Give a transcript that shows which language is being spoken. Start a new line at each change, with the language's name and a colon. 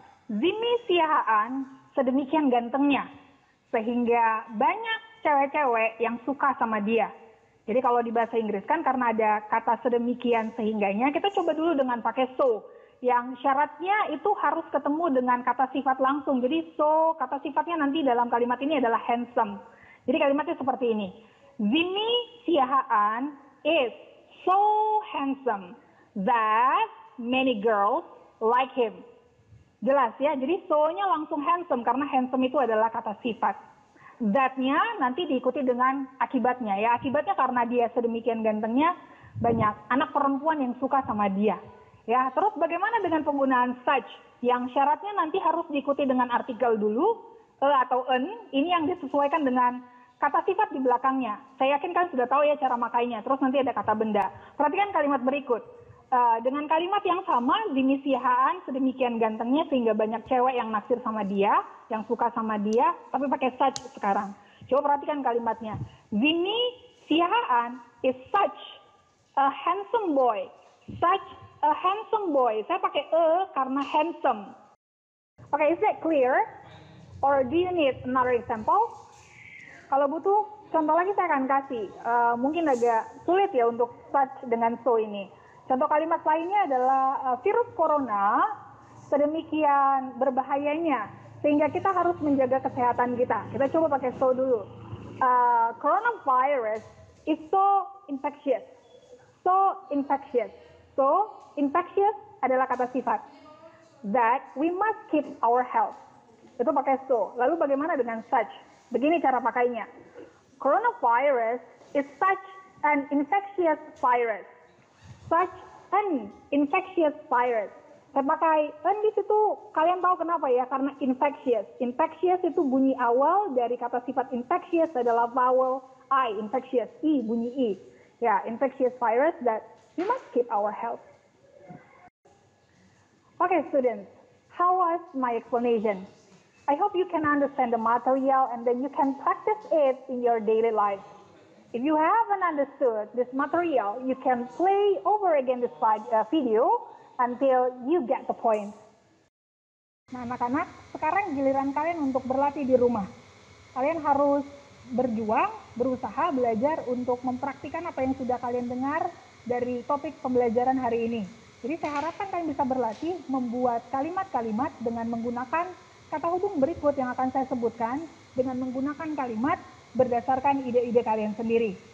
Indonesian: Zimi Siahaan sedemikian gantengnya sehingga banyak cewek-cewek yang suka sama dia. Jadi kalau di bahasa Inggris kan karena ada kata sedemikian sehingganya, kita coba dulu dengan pakai so. Yang syaratnya itu harus ketemu dengan kata sifat langsung. Jadi so, kata sifatnya nanti dalam kalimat ini adalah handsome. Jadi kalimatnya seperti ini.
English: Zimi Siahaan is so handsome that many girls like him.
Indonesian: Jelas ya, jadi so-nya langsung handsome karena handsome itu adalah kata sifat. That-nya nanti diikuti dengan akibatnya ya. Akibatnya karena dia sedemikian gantengnya, banyak anak perempuan yang suka sama dia. Ya, terus bagaimana dengan penggunaan such? Yang syaratnya nanti harus diikuti dengan artikel dulu, atau an, ini yang disesuaikan dengan kata sifat di belakangnya. Saya yakin kan sudah tahu ya cara makainya. Terus nanti ada kata benda. Perhatikan kalimat berikut. Dengan kalimat yang sama, Zimi Siahaan sedemikian gantengnya sehingga banyak cewek yang naksir sama dia, yang suka sama dia, tapi pakai such sekarang. Coba perhatikan kalimatnya.
English: Zimi Siahaan is such a handsome boy. Such a handsome boy.
Indonesian: Saya pakai karena
English: handsome. Okay, is that clear? Or do you need another example?
Indonesian: Kalau butuh contoh lagi saya akan kasih. Mungkin agak sulit ya untuk such dengan so ini. Contoh kalimat lainnya adalah virus corona sedemikian berbahayanya sehingga kita harus menjaga kesehatan kita. Kita coba pakai so dulu.
English: Coronavirus is so infectious. So infectious. So infectious
Indonesian: adalah kata sifat.
English: That we must keep our health.
Indonesian: Itu pakai so. Lalu bagaimana dengan such? Begini cara pakainya.
English: Coronavirus is such an infectious virus. Such an infectious virus.
Indonesian: Saya pakai an di situ, kalian tahu kenapa ya? Karena infectious. Infectious itu bunyi awal dari kata sifat infectious adalah vowel I, infectious, I, bunyi I.
English: Ya, infectious virus that we must keep our health. Okay, students, how was my explanation? I hope you can understand the material and then you can practice it in your daily life. If you haven't understood this material, you can play over again this video until you get the point.
Indonesian: Nah, anak-anak, sekarang giliran kalian untuk berlatih di rumah. Kalian harus berjuang, berusaha, belajar untuk mempraktikkan apa yang sudah kalian dengar dari topik pembelajaran hari ini. Jadi saya harapkan kalian bisa berlatih membuat kalimat-kalimat dengan menggunakan kata hubung berikut yang akan saya sebutkan dengan menggunakan kalimat berdasarkan ide-ide kalian sendiri.